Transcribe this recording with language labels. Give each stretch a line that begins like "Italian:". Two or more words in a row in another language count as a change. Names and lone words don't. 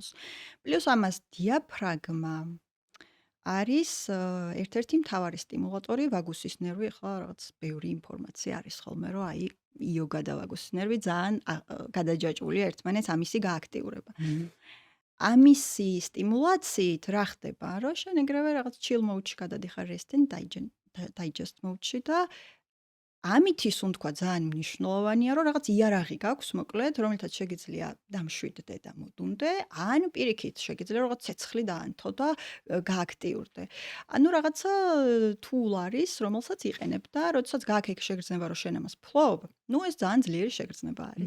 Georgian: პლუს ამას დიაფრაგმა არის ერთ-ერთი მთავარი სტიმულატორი ვაგუსის ნერვი, ახლა რაღაც ბევრი ინფორმაცია არის ხოლმე, რომ აი იოგა და ვაგუსის ნერვი ძალიან გადაჯაჭვულია ერთმანეთს ამისი გააქტიურება. ამისი სტიმულაციით რა ხდება, რომ შენ ეგრევე რაღაც
English: chill mode-ში
Georgian: გადადიხარ
English: rest and digest mode-ში
Georgian: და ამითი სუნთქვა ძალიან მნიშვნელოვანია, რომ რაღაც იარაღი გაქვს, მოკლედ, რომელთაც შეგიძლია დამშვიდდე და მოდუნდე, ან პირიქით შეგიძლია რაღაც ცეცხლი დაანთო და გააქტიურდე. ანუ რაღაცა tool არის, რომელსაც იყენებ და როდესაც გააქ შეგრძნება, რომ შენ ამას ფლობ, ნუ ეს ძალიან ძლიერი შეგრძნება არის.